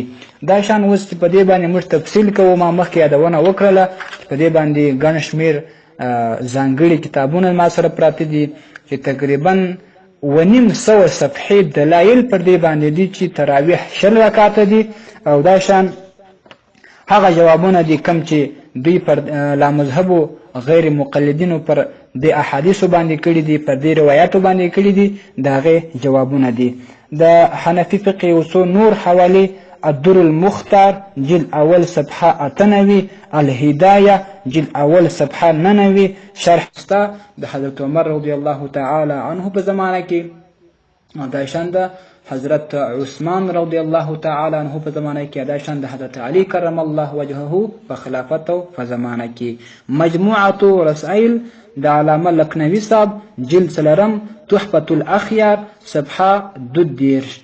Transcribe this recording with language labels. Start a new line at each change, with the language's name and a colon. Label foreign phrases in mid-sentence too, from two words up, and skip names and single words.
Pashto: دا شان اوس چې په دې باندې موږ تفصیل کوو، ما مخکې یادونه وکړله چې په دې باندې ګڼ شمېر ځانګړي کتابونه ما سره پراته دي چې تقریبا 1.5 صفحې دلایل پر دې باندې دي چې تراویح 20 رکعاته دي او دا شان هغه جوابونه دي کم چې دوی پر لامذهبو غیر مقلدینو پر د احادیثو باندې کړي دي، پر دې روایاتو باندې کړي دي، د هغې جوابونه دي. د حنفي فقه یو څو نور حوالې: الدر المختار جلد اول صفحه 98، الهدایه جلد اول صفحه 99، شرح ستا د حضرت عمر
Arabic: رضی الله تعالی عنه
Pashto: په زمانه کې، دا شان د حضرت عثمان
Arabic: رضی الله تعالی عنه
Pashto: په زمانه کې، دا شان د حضرت علی
Arabic: کرم الله وجهه
Pashto: په خلافت او په زمانه کې. مجموعه رسائل د علامه لکنوي صاحب جلد 3 تحفة الاخیار صفحه 22.